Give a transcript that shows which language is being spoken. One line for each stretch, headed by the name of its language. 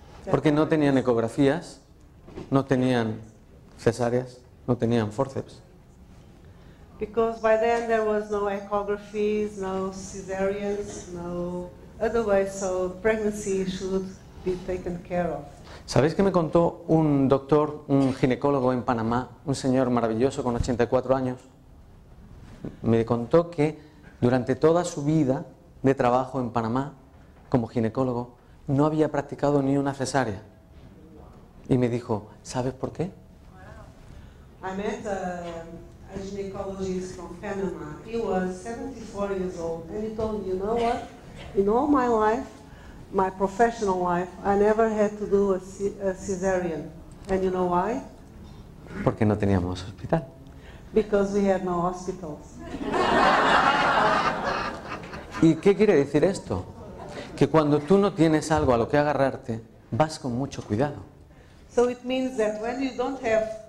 Spanish: Porque no tenían ecografías, no tenían cesáreas, no tenían forceps.
English: Because by then there was no echographies, no cesareans, no other way, so pregnancy should be taken care of.
Spanish: ¿Sabéis que me contó un doctor, un ginecólogo en Panamá, un señor maravilloso con 84 años? Me contó que durante toda su vida de trabajo en Panamá como ginecólogo no había practicado ni una cesárea. Y me dijo, ¿sabes por qué?
English: I met a gynecologist from Panama. He was 74 years old, and he told me, you know what? In all my life, my professional life, I never had to do a cesarean. And you know why?
Spanish: Porque no teníamos hospital.
English: Because we had no hospitals.
Spanish: ¿Y qué quiere decir esto? Que cuando tú no tienes algo a lo que agarrarte, vas con mucho cuidado.
English: So it means that when you don't have